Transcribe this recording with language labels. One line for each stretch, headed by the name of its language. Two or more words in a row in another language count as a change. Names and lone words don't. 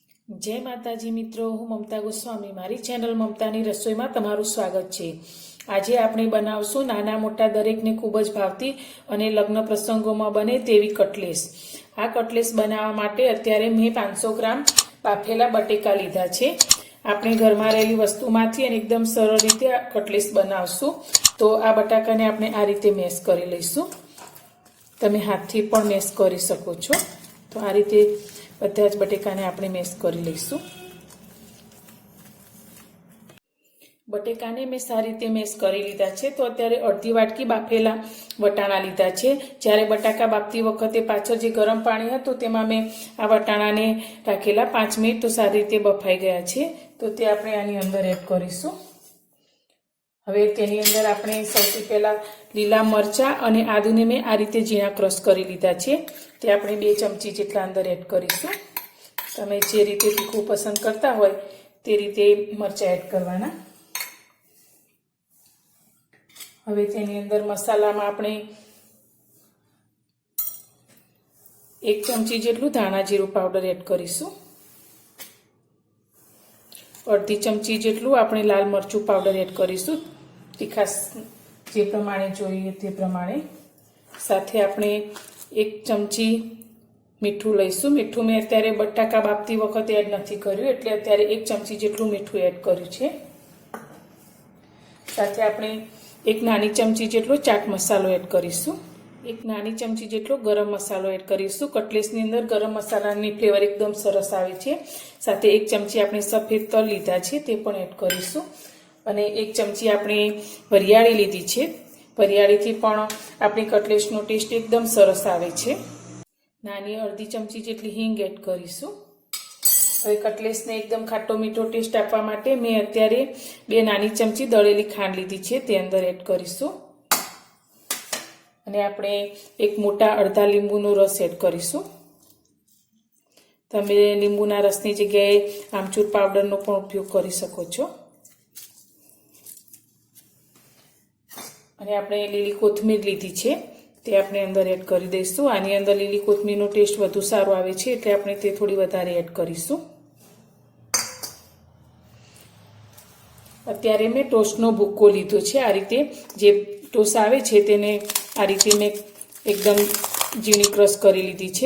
Gujarati: જય માતાજી મિત્રો, હું મમતા ગોસ્વામી મારી ચેનલ મમતાની રસોઈમાં તમારું સ્વાગત છે। આજે આપણે બનાવશું નાના મોટા દરેકને ખૂબ જ ભાવતી અને લગ્ન પ્રસંગોમાં બને તેવી કટલેસ। આ કટલેસ બનાવવા માટે અત્યારે મેં 500 ગ્રામ બાફેલા બટેકા લીધા છે। આપણે ઘરમાં રહેલી વસ્તુમાંથી અને એકદમ સરળ રીતે કટલેસ બનાવશું। તો આ બટાકાને આપણે આ રીતે મેશ કરી લઈશું। તમે હાથથી પણ મેશ કરી શકો છો। તો આ રીતે બધા જ બટેકાને આપણે મેશ કરી લઈશું। બટેકાને મેં સારી રીતે મેશ કરી લીધા છે। તો અત્યારે અર્ધી વાટકી બાફેલા વટાણા લીધા છે। જ્યારે બટાકા બાફતી વખતે પાછળ જે ગરમ પાણી હતું તેમાં મેં આ વટાણાને રાખેલા 5 મિનિટ તો સારી રીતે બફાઈ ગયા છે। તો તે આપણે આની અંદર એડ કરીશું। હવે તેની અંદર આપણે સૌથી પહેલા લીલા મરચા અને આદુને મેં આ રીતે ઝીણા ક્રશ કરી લીધા છે। તે આપણે 2 ચમચી જેટલા અંદર એડ કરીશું। તમે જે રીતે તીખું પસંદ કરતા હોય તે રીતે મરચા એડ કરવાના। હવે તેની અંદર મસાલામાં આપણે 1 ચમચી જેટલું ધાણા જીરું પાઉડર એડ કરીશું। અર્ધી ચમચી જેટલું આપણે લાલ મરચું પાઉડર એડ કરીશું। તીખાશ જે પ્રમાણે જોઈએ તે પ્રમાણે। સાથે આપણે 1 ચમચી મીઠું લઈશું। મીઠું મેં અત્યારે બટાકા બાફતી વખતે એડ નથી કર્યું એટલે અત્યારે 1 ચમચી જેટલું મીઠું એડ કર્યું છે। સાથે આપણે 1 નાની ચમચી જેટલો ચાટ મસાલો એડ કરીશું। 1 નાની ચમચી જેટલો ગરમ મસાલો એડ કરીશું। કટલેસની અંદર ગરમ મસાલાની ફ્લેવર એકદમ સરસ આવે છે। સાથે 1 ચમચી આપણે સફેદ તલ લીધા છે તે પણ એડ કરીશું। અને 1 ચમચી આપણે વરિયાળી લીધી છે। વરિયાળીથી પણ આપણી કટલેસનો ટેસ્ટ એકદમ સરસ આવે છે। નાની અર્ધી ચમચી જેટલી હીંગ એડ કરીશું। હવે કટલેસને એકદમ ખાટો મીઠો ટેસ્ટ આપવા માટે મેં અત્યારે 2 નાની ચમચી દળેલી ખાંડ લીધી છે તે અંદર એડ કરીશું। અને આપણે 1 મોટા અર્ધા લીંબુનો રસ એડ કરીશું। તમે લીંબુના રસની જગ્યાએ આમચૂર પાઉડરનો પણ ઉપયોગ કરી શકો છો। અને આપણે લીલી કોથમીર લીધી છે તે આપણે અંદર એડ કરી દઈશું। આની અંદર લીલી કોથમીરનો ટેસ્ટ વધુ સારો આવે છે એટલે આપણે તે થોડી વધારે એડ કરીશું। અત્યારે મેં ટોસ્ટનો ભૂક્કો લીધો છે। આ રીતે જે ટોસ આવે છે તેને આ રીતે મેં એકદમ ઝીણી ક્રશ કરી લીધી છે।